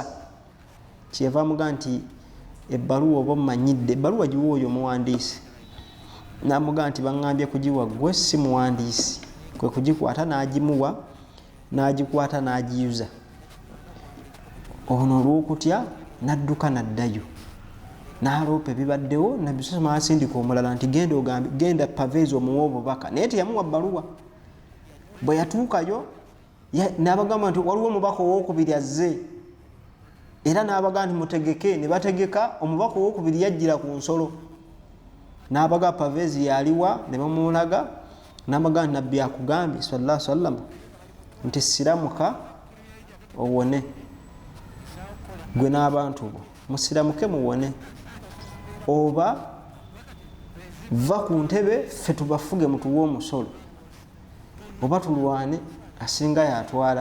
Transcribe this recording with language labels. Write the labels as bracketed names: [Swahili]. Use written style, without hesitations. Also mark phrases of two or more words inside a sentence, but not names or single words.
[Ganda] Kyeva mugamba nti ebbaluwa oba mmanyidde, ebbaluwa giwa oyo omuwandiisi. N'amugamba nti baŋŋambye kugiwa gwe si muwandiisi. Kwe kugikwata n'agimuwa, n'agikwata n'agiyuza. Ono olw'okutya n'adduka n'addayo. N'aloopa ebibaddewo. Nabbi [Arabic] صلى الله عليه وسلم [Ganda] asindika omulala nti genda ogambe, genda Parvez omuwa obubaka. Naye teyamuwa bbaluwa. Bwe yatuukayo n'abagamba nti waliwo omubaka ow'okubiri azze. Era n'abagamba nti mutegeke. Ne bategeka. Omubaka ow'okubiri yajjira ku nsolo. N'abaga Parvez yaliwa. Ne bamulaga. N'abagamba nti Nabbi akugambye [Arabic] صلى الله عليه وسلم [Ganda] nti siramuka owone. Gwe n'abantu bo musiramuke muwone, oba va ku ntebe ffe tubafuge mutuwe omusolo, oba tulwane asinga yatwala.